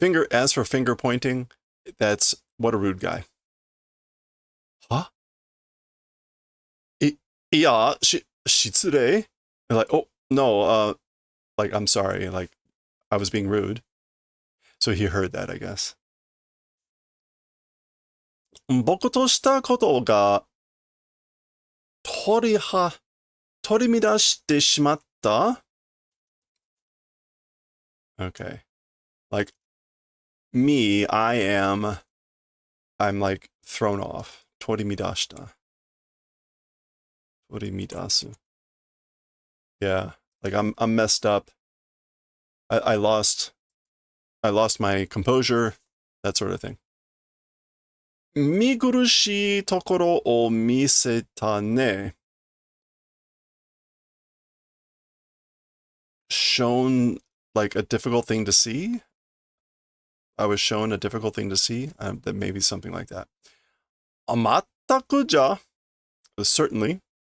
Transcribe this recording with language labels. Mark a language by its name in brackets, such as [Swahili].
[English] As for finger pointing, that's what a rude guy. Huh? Yeah, [Japanese] shitsure. [English] Like, oh, no, like, I'm sorry, like, I was being rude. So he heard that, I guess. [Japanese] 僕としたことが取り乱してしまった Okay. [English] Like, me, I'm like thrown off. [Japanese] 取り乱した 取り乱す [English] Yeah, like I'm messed up. I lost my composure, that sort of thing. [Japanese] 見苦しいところを見せたね. [English] Shown like a difficult thing to see. I was shown a difficult thing to see. That maybe something like that. [Japanese] 全くじゃ [English] certainly.